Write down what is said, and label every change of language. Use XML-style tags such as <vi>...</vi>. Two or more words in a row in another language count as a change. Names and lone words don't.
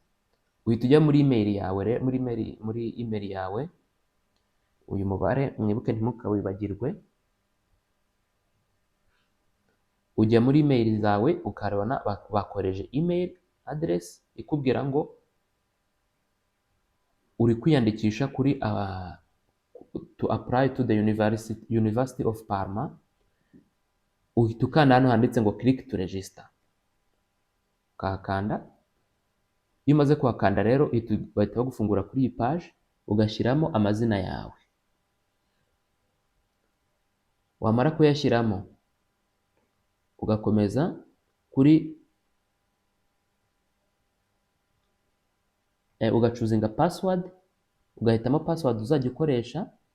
<rw>Uhita ujya muri email yawe, muri email yawe uyu mubare mwibuke ntimukawibagirwe. Ujya muri email zawe ukarabona bakoreje</rw> <en>email address</en> <rw>ikubwira ngo uri kwiyandikisha kuri</rw> <en>to apply to the University of Parma.</en> <rw>Uhita ukanda hano handitse ngo</rw> <en>click to register,</en> <rw>ukahakanda. Iyo umaze kuhakanda rero bahita bagufungura kuri iyi page ugashyiramo amazina yawe. Wamara kuyashyiramo ugakomeza kuri ugacuzinga password, ugahitamo password uzajya ukoresha.</rw>